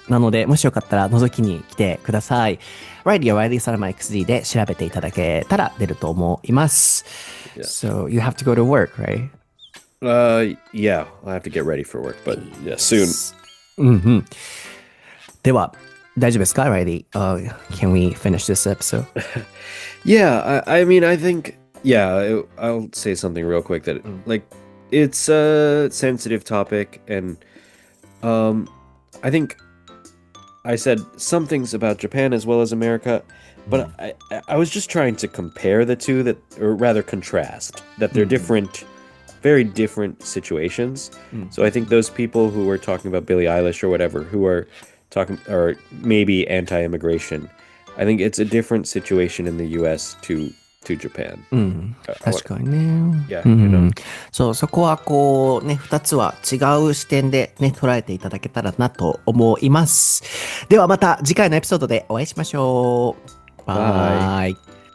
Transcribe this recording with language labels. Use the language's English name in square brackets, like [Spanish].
[Japanese] なので、もしよかったら覗きに来てください。Reilly や Reilly サラマ XD で調べていただけたら出ると思います。 [English] Yeah. So you have to go to work, right? Yeah, I'll have to get ready for work, but yeah, soon. [Japanese] では、大丈夫ですか Reilly? [English] Can we finish this episode? Yeah, I mean, I think, yeah, I'll say something real quick that, like, it's a sensitive topic, and I think I said some things about Japan as well as America, but I was just trying to compare the two, or rather contrast, that they're different, very different situations. So I think those people who were talking about Billie Eilish or whatever, who are talking, or maybe anti-immigration, I think it's a different situation in the US to to Japan. [Japanese] うん、確かにね。 [English] Yeah, うん you know. [Japanese] そう、そこはこうね、二つは違う視点でね、捉えていただけたらなと思います。ではまた次回のエピソードでお会いしましょう。バイ。